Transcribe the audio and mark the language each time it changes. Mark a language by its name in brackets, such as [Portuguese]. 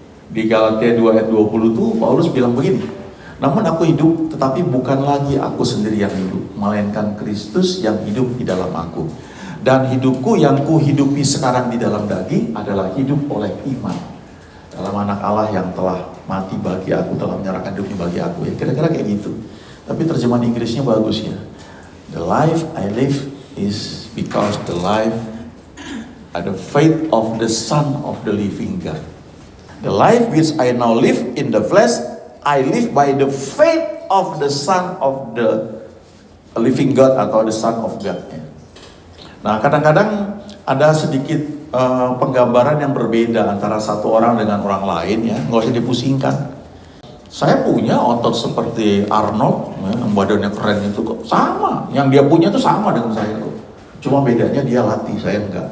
[Indonesian] Di Galatia 2 ayat 20 itu Paulus bilang begini, namun aku hidup, tetapi bukan lagi aku sendiri yang hidup, melainkan Kristus yang hidup di dalam aku. Dan hidupku yang kuhidupi sekarang di dalam daging adalah hidup oleh iman dalam anak Allah yang telah mati bagi aku, telah menyerahkan hidupnya bagi aku. Ya kira-kira kayak gitu. Tapi terjemahan Inggrisnya bagus ya. [English] The life I live is because the life the faith of the Son of the living God. The life which I now live in the flesh, I live by the faith of the Son of the living God [Indonesian] atau [English] the Son of God. [Indonesian] Nah, kadang-kadang ada sedikit penggambaran yang berbeda antara satu orang dengan orang lain ya, nggak usah dipusingkan. Saya punya otot seperti Arnold, ya, yang badannya keren itu kok sama, yang dia punya itu sama dengan saya kok. Cuma bedanya dia latih, saya enggak.